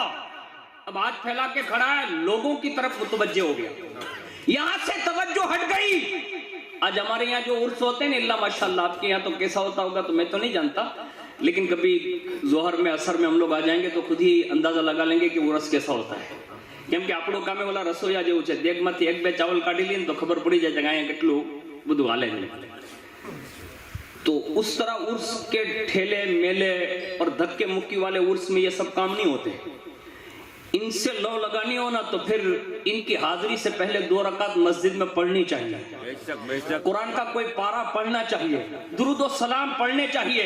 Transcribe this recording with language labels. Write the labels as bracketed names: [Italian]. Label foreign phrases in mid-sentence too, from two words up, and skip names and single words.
[Urdu] اب ہاتھ پھیلا کے کھڑا ہے، لوگوں کی طرف متوجہ ہو گیا، یہاں سے توجہ ہٹ گئی. آج ہمارے یہاں جو عرس ہوتے ہیں نا، اللہ ماشاءاللہ آپ کے یہاں تو کیسا ہوتا ہوگا تو میں تو نہیں جانتا، لیکن کبھی ظہر میں عصر میں ہم لوگ آ جائیں گے تو خود ہی اندازہ لگا لیں گے کہ عرس کیسا ہوتا ہے. [Gujarati] કેમ કે આપણું કામે ઓલા રસોઈયા જેવું છે, દેગમાંથી 1-2 ચાવલ કાઢી લઈએ તો ખબર પડી જાય કે અહીંયા કેટલું બધું હાલે છે. [Urdu] تو اس طرح عرس کے ٹھیلے میلے اور دھکے مکی والے عرس میں یہ سب کام نہیں ہوتے. ان سے لو لگانی ہونا تو پھر ان کی حاضری سے پہلے 2 رکعت مسجد میں پڑھنی چاہیے، قرآن کا کوئی پارا پڑھنا چاہیے، درود و سلام پڑھنے چاہیے.